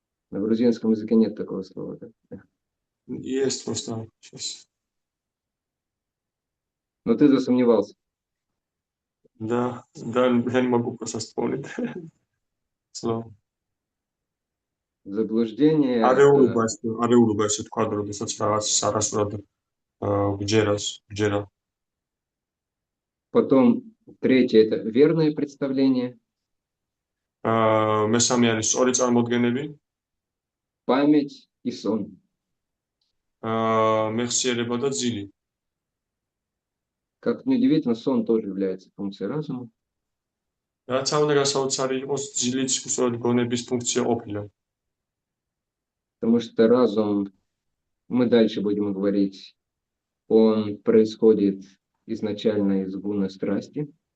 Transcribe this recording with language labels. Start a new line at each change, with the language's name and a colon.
Russian: На грузинском языке нет такого слова, да? Есть просто сейчас. Но ты засомневался. Да, я не могу просто вспомнить слово. Заблуждение.
Georgian: არეულობა ესე თქვა, როდესაც რაღაც არასწორად გჯერა.
Russian: Потом третье это верное представление,
Georgian: მესამე არის სწორი წარმოდგენები,
Russian: память и сон.
Georgian: მეხსიერება და ძილი.
Russian: Как неудивительно, сон тоже является функцией разума.
Georgian: რაც უნდა გასაოცარი იყოს, ძილიც სწორედ გონების функция ყოფილა.
Russian: Потому что разум, мы дальше будем говорить, он происходит изначально из гуна страсти.